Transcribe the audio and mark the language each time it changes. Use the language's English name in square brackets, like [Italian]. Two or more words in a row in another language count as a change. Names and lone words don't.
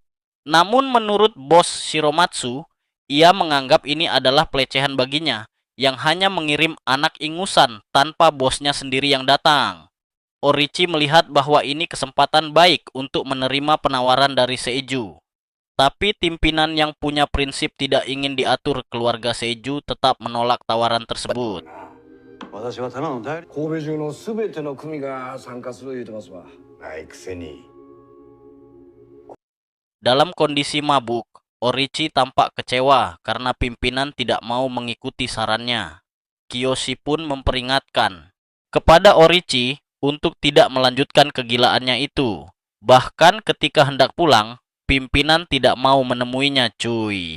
[Indonesian] Namun menurut bos Shiromatsu, ia menganggap ini adalah pelecehan baginya yang hanya mengirim anak ingusan tanpa bosnya sendiri yang datang. Orichi melihat bahwa ini kesempatan baik untuk menerima penawaran dari Seiju. Tapi pimpinan yang punya prinsip tidak ingin diatur keluarga Seiju tetap menolak tawaran tersebut. [Japanese] 私はただの代理神戸中のすべての組が参加する言うてますわ。ないくせに。 [Indonesian] Dalam kondisi mabuk, Orichi tampak kecewa karena pimpinan tidak mau mengikuti sarannya. Kiyoshi pun memperingatkan kepada Orichi untuk tidak melanjutkan kegilaannya itu. Bahkan ketika hendak pulang, pimpinan tidak mau menemuinya, cuy.